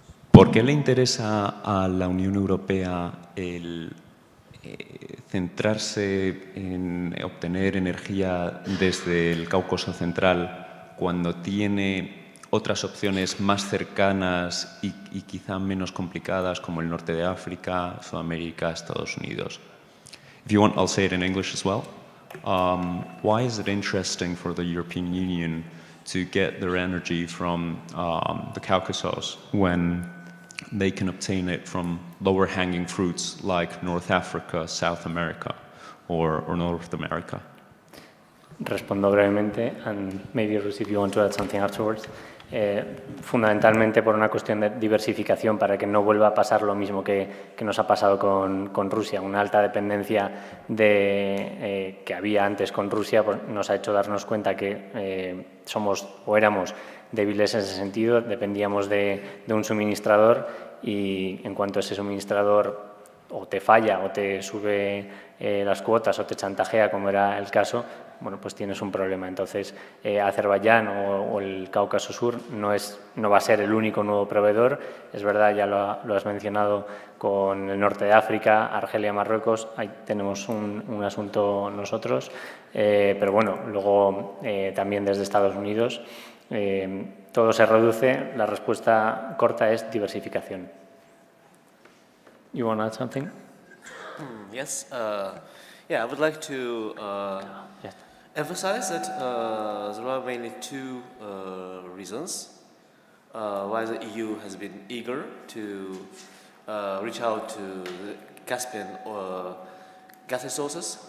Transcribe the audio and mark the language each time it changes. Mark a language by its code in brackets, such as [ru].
[es] ¿Por qué le interesa a la Unión Europea el centrarse en obtener energía desde el Cáucaso Central cuando tiene otras opciones más cercanas y quizá menos complicadas como el norte de África, Sudamérica, Estados Unidos? [en] If you want, I'll say it in English as well. Why is it interesting for the European Union to get their energy from the Caucasus when they can obtain it from lower hanging fruits like North Africa, South America, or North America? [es] Respondo brevemente, [en] and maybe Ruth, if you want to add something afterwards. [es] fundamentalmente por una cuestión de diversificación, para que no vuelva a pasar lo mismo que nos ha pasado con Rusia. Una alta dependencia que había antes con Rusia pues, nos ha hecho darnos cuenta que somos o éramos débiles en ese sentido, dependíamos de un suministrador y en cuanto ese suministrador o te falla o te sube las cuotas o te chantajea, como era el caso, bueno, pues tienes un problema. Entonces, Azerbaiyán o el Cáucaso Sur no va a ser el único nuevo proveedor. Es verdad, ya lo has mencionado, con el norte de África, Argelia, Marruecos, ahí tenemos un asunto nosotros. Pero bueno, luego también desde Estados Unidos todo se reduce. La respuesta corta es diversificación. [en] You want to add something? Yes. Yeah, I would like to emphasize that there are mainly two reasons why the EU has been eager to reach out to the Caspian gas resources.